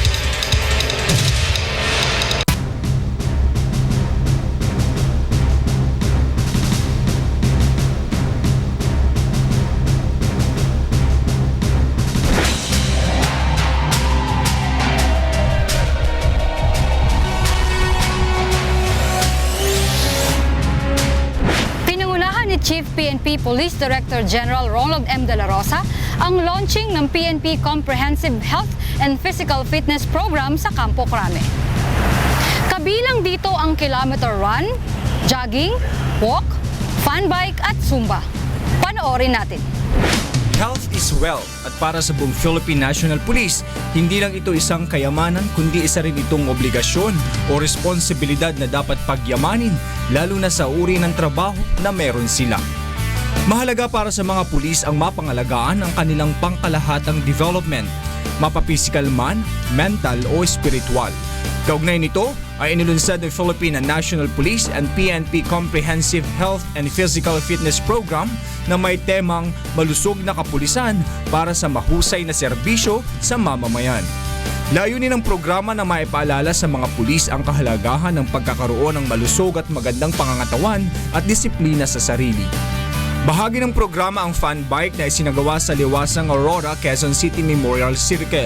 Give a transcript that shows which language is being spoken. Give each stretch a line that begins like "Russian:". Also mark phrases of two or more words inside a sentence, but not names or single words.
Filipino: Pinangunahan ni Chief PNP Police Director General Ronald M. De La Rosa ang launching ng PNP Comprehensive Health and Physical Fitness Program sa Campo Crame. Kabilang dito ang
English: kilometer run,
Filipino: jogging, walk,
English: fun bike
Filipino: at zumba. Panoorin natin.
English: Health is wealth
Filipino: at para sa buong Philippine National Police, hindi lang ito isang kayamanan kundi isa rin itong obligasyon o responsibilidad na dapat pagyamanin lalo na sa uri ng trabaho na meron sila. Mahalaga para sa mga pulis ang mapangalagaan ang kanilang pangkalahatang development, mapa-physical man, mental o spiritual. Kaugnay nito ay inilunsad ng Philippine National Police and PNP Comprehensive Health and Physical Fitness Program na may temang malusog na kapulisan para sa mahusay na serbisyo sa mamamayan. Layunin ng programa na maipaalala sa mga pulis ang kahalagahan ng pagkakaroon ng malusog at magandang pangangatawan at disiplina sa sarili. Bahagi ng programa ang
English: fun bike
Filipino: na isinagawa sa Liwasang Aurora, Quezon City Memorial Circle.